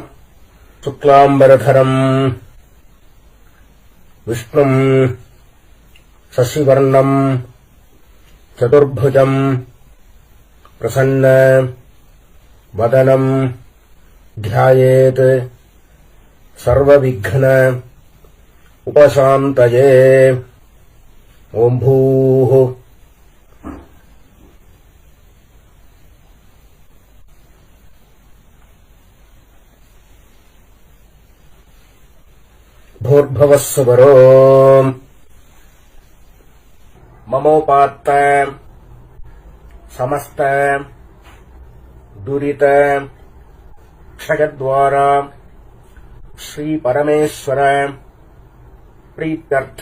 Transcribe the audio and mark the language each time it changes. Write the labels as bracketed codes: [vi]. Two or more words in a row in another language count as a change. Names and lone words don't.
[sa] शुक्लाम्बरधरम् विष्णुम् शशिवर्णम् चतुर्भुजम् प्रसन्न वदनम् ध्यायेत् सर्वविघ्न उपशान्तये. ओम् भूः भूर्भुवः स्वरो ममोपात्त समस्त दुरित क्षयद्वारा श्री परमेश्वर प्रीत्यर्थ.